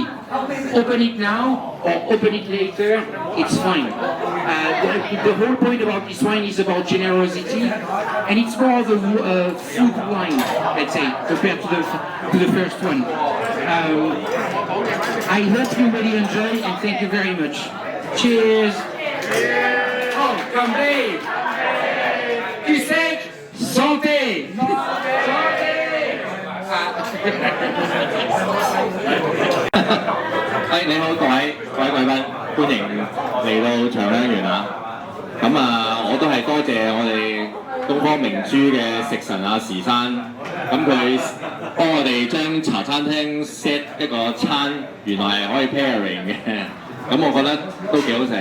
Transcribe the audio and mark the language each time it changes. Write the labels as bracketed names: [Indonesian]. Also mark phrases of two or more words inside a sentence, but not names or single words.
[English] Open it now or open it later, it's fine. The whole point about this wine is about generosity, and it's more of a food wine, let's say, compared to the first one. I hope you really enjoy, and thank you very much. Cheers! Oh, Cambay! [French] Tu sais, santé! Santé! [Cantonese] 你好，各位貴賓，歡迎嚟到長香園啊！咁啊，我都係多謝我哋東方明珠嘅食神時山，咁佢幫我哋將茶餐廳 set 一個餐，原來係可以 pairing 嘅，咁我覺得都幾好食。